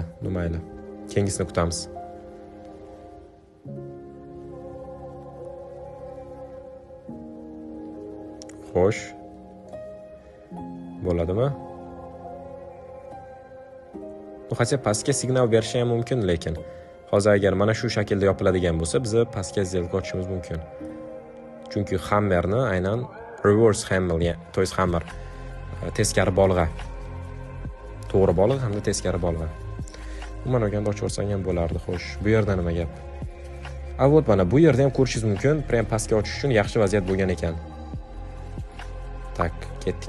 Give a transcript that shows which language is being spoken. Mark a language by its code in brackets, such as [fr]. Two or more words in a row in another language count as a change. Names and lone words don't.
[uz] Mayli. Keyingisini kutamiz. Xo'sh. Bo'ladimi? Bu hatto pastga signal berishi ham mumkin, lekin hozir agar mana shu shaklda yopiladigan bo'lsa, biz pastga zelka ochishimiz mumkin. Chunki hammerni aynan [en] reverse hammer, [uz] to есть hammer, teskari bolg'a. To'g'ri bolg'a hamda teskari bolg'a. Umuman olganda ochib olsang ham bo'lardi. Xo'sh, bu yerda nima gap? Avot mana bu yerda ham ko'rishingiz mumkin, prem pastga ochish uchun yaxshi vaziyat bo'lgan ekan. Tak, ketdik.